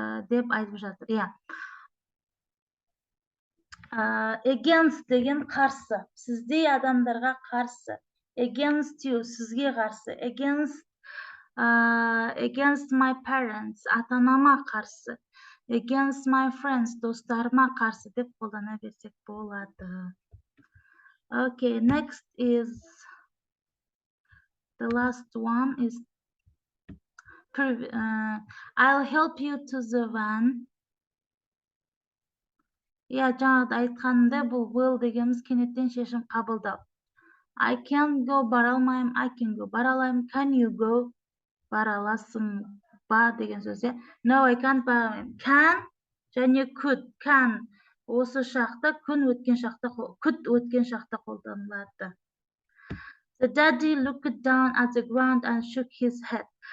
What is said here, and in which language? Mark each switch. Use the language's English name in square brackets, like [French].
[Kazakh] Деп айтып жатыр, иә. Against деген қарсы. Сіздей адамдарға қарсы. [English] Against you, [Kazakh] сізге қарсы. [English] Against my parents, [Kazakh] ата-анама қарсы. [English] Against my friends, [Kazakh] достарыма қарсы деп қолдана берсек болады. [English] Okay, next is the last one is I'll help you to the van. [Kazakh] Ja, жаңағыда айтқанымда бұл will дегеніміз кенеттен шешім қабылдау. [English] I can't go, [Kazakh] бара алмаймын. [English] I can go, [Kazakh] бара аламын. [English] Can you go? [Kazakh] Бара аласың ба деген сөз. [English] No, I can't, [Kazakh] бара алмаймын. Can және could. Can осы шақта, could өткен шақта қолданылады. [English] The daddy looked down at the ground and shook his head.